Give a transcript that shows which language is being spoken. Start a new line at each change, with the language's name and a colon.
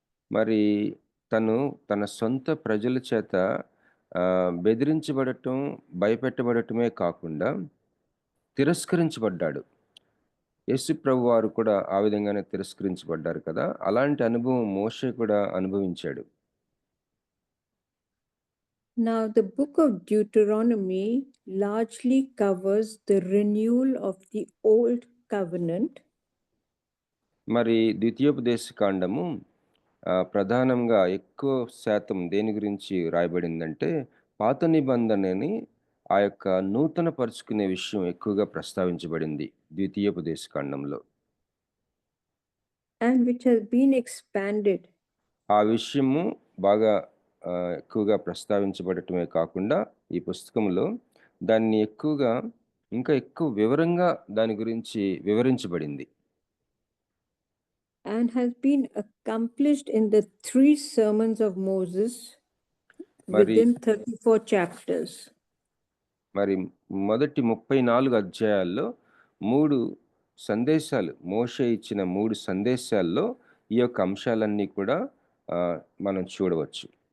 Telugu: మరి తను తన సొంత ప్రజల చేత బెదిరించబడటం, భయపెట్టబడటమే కాకుండా తిరస్కరించబడ్డాడు. యేసు ప్రభు వారు కూడా ఆ విధంగానే తిరస్కరించబడ్డారు కదా. అలాంటి అనుభవం మోషే కూడా అనుభవించాడు.
English: Now, the book of Deuteronomy largely covers the renewal of the old covenant.
Telugu: మరి ద్వితీయోపదేశ కాండము ప్రధానంగా ఎక్కువ శాతం దేని గురించి రాయబడిందంటే పాత నిబంధనని ఆ యొక్క నూతన పరుచుకునే విషయం ఎక్కువగా ప్రస్తావించబడింది ద్వితీయోపదేశ కాండంలో.
English: And which has been expanded.
Telugu: ఆ విషయము బాగా ఎక్కువగా ప్రస్తావించబడటమే కాకుండా ఈ పుస్తకంలో దాన్ని ఎక్కువగా ఇంకా ఎక్కువ వివరంగా దాని గురించి వివరించబడింది.
English: And has been accomplished in the 3 sermons of Moses within 34 chapters.
Telugu: మరి మొదటి 34 అధ్యాయాల్లో 3 సందేశాలు, మోషే ఇచ్చిన 3 సందేశాల్లో ఈ యొక్క అంశాలన్నీ కూడా మనం చూడవచ్చు.